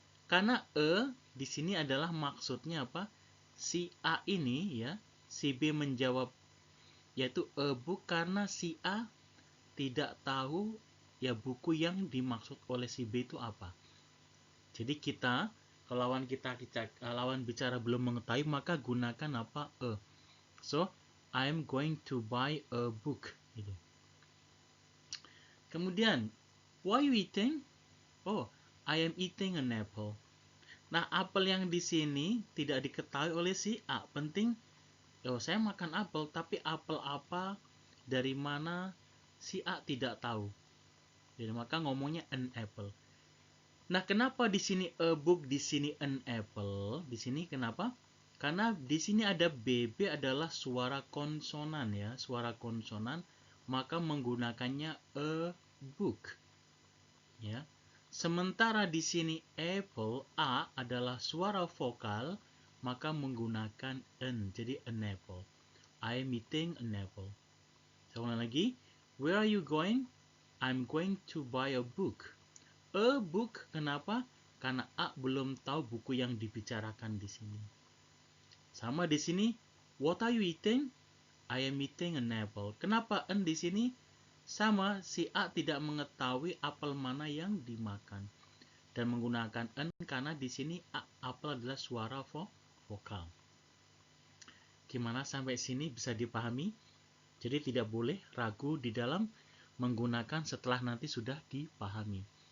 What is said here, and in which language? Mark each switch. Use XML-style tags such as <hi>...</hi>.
<id>Karena di sini adalah maksudnya apa? Si A ini ya, si B menjawab yaitu a book karena si A tidak tahu ya buku yang dimaksud oleh si B itu apa. Jadi kita kalau lawan bicara belum mengetahui maka gunakan apa?</id> <en>So, I am going to buy a book</en> <id>gitu. Kemudian,</id> <en>what are you eating? Oh, I am eating an apple.</en> <id>Nah, apel yang di sini tidak diketahui oleh si A. Penting, saya makan apel, tapi apel apa, dari mana, si A tidak tahu. Jadi maka ngomongnya an apple. Nah, kenapa di sini a book, di sini an apple? Di sini kenapa? Karena di sini ada BB adalah suara konsonan ya, suara konsonan, maka menggunakannya a book. Ya. Sementara di sini apple A adalah suara vokal, maka menggunakan an. Jadi an apple.</id> <en>I am eating an apple.</en> <id>Saya ulang lagi.</id> <en>Where are you going? I'm going to buy a book. A book,</en> <id>kenapa?</id> <en>Karena A belum tahu buku yang dibicarakan di sini.</en> <id>Sama di sini,</id> <en>what are you eating? I am eating an apple.</en> <id>Kenapa n di sini? Sama, si A tidak mengetahui apel mana yang dimakan. Dan menggunakan n karena di sini apel adalah suara vokal. Gimana sampai sini bisa dipahami? Jadi tidak boleh ragu di dalam menggunakan setelah nanti sudah dipahami.</id>